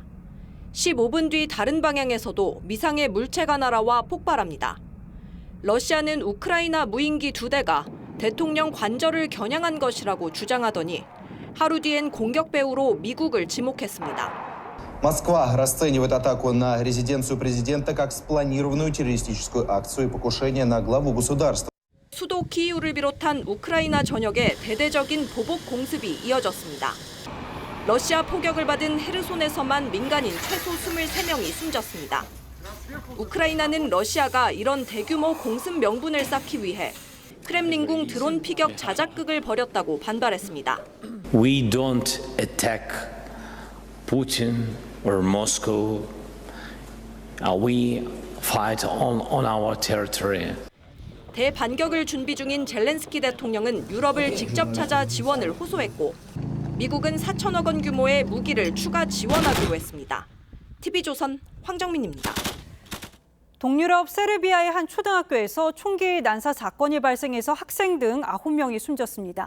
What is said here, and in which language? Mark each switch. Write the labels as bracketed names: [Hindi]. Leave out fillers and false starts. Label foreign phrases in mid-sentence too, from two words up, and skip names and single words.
[Korean] 15분 뒤 다른 방향에서도 미상의 물체가 날아와 폭발합니다. 러시아는 우크라이나 무인기 2대가 대통령 관저를 겨냥한 것이라고 주장하더니 하루 뒤엔 공격 배후로 미국을 지목했습니다. [Russian] Москва расценивает атаку на резиденцию президента как спланированную террористическую акцию и покушение на главу государства. [Korean] 수도 키이우를 비롯한 우크라이나 전역에 대대적인 보복 공습이 이어졌습니다. 러시아 포격을 받은 헤르손에서만 민간인 최소 23명이 숨졌습니다. 우크라이나는 러시아가 이런 대규모 공습 명분을 쌓기 위해 크렘린궁 드론 피격 자작극을 벌였다고 반발했습니다. [English] We don't attack Putin or Moscow. We fight on our territory. [Korean] 대반격을 준비 중인 젤렌스키 대통령은 유럽을 직접 찾아 지원을 호소했고 미국은 4천억 원 규모의 무기를 추가 지원하기로 했습니다. TV조선 황정민입니다. 동유럽 세르비아의 한 초등학교에서 총기 난사 사건이 발생해서 학생 등 9명이 숨졌습니다.